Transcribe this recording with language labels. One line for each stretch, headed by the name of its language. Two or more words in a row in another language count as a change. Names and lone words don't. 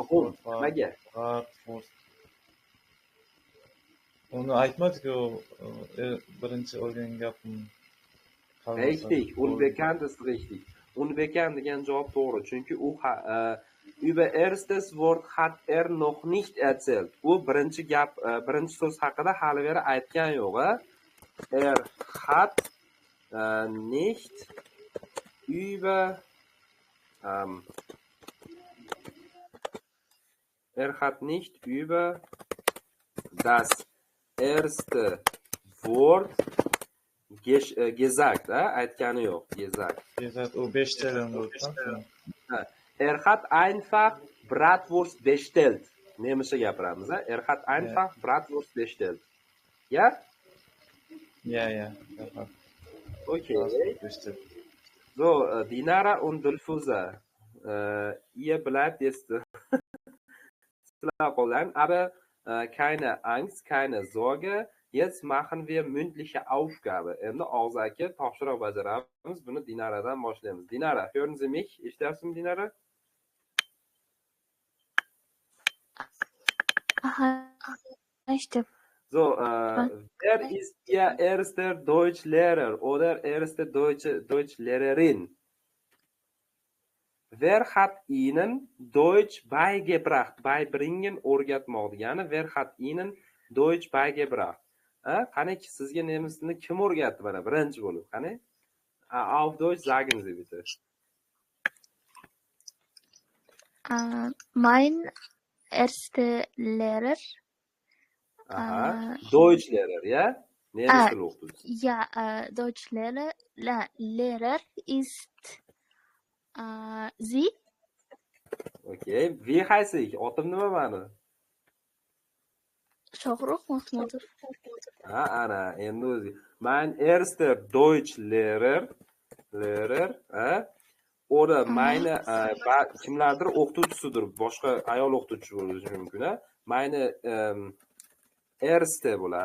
German: Un, Wort war
Uzbek: nimaga?
German: Bratwurst.
Uzbek: Uni aytmadiku, birinchi o'rgangan gapim.
German: Richtig, unbekannt ist richtig.
Uzbek: Unbekannt degan javob to'g'ri, chunki u
German: über erstes Wort hat noch nicht erzählt.
Uzbek: U birinchi so'z haqida hali beri aytgan yo'q.
German: Hat nicht über hat nicht über das erste Wort gesagt,
Uzbek: aytgani yo'q,
German: gesagt. Gesagt,
Uzbek: u 5 tadan bo'lgan.
German: Hat einfach Bratwurst bestellt.
Uzbek: Nemischa gapiramiz,
German: hat einfach Bratwurst bestellt. Ja? Ja. Okay. Bestellt. So, Dinara und Dulfuza, ihr bleibt jetzt aber keine Angst, keine Sorge. Jetzt machen wir mündliche Aufgabe.
Uzbek: Endi og'zaki topshiriq bajaramiz. Buni Dinaradan boshlaymiz.
German: Dinara, hören Sie mich?
Uzbek: Eshityapsizmi, Dinara? Aha, eshitib.
German: So, wer ist Ihr erster Deutschlehrer oder erste Deutschlehrerin? Wer hat Ihnen Deutsch beigebracht? Beibringen
Uzbek: o'rgatmoq degani.
German: Wer hat Ihnen Deutsch beigebracht?
Uzbek: Qani sizga nemis tilini kim o'rgatdi mana birinchi bo'lib? Qani?
German: Auf Deutsch sagen Sie bitte. Mein erster Lehrer. Deutschlehrer, ja?
Uzbek: Nemis tili o'qituvchisi.
German: Ja, Deutschlehrer. Lehrer ist Sie. Okay, wie heiße ich?
Uzbek: Otim nima mani? Shohrux Mahmudov. Ana, endi o'zi.
German: Mein erster Deutschlehrer, oder meine
Uzbek: kimlardir o'qituvchisidir, boshqa ayol o'qituvchi bo'lishi mumkin,
German: meine erste
Uzbek: bo'ladi.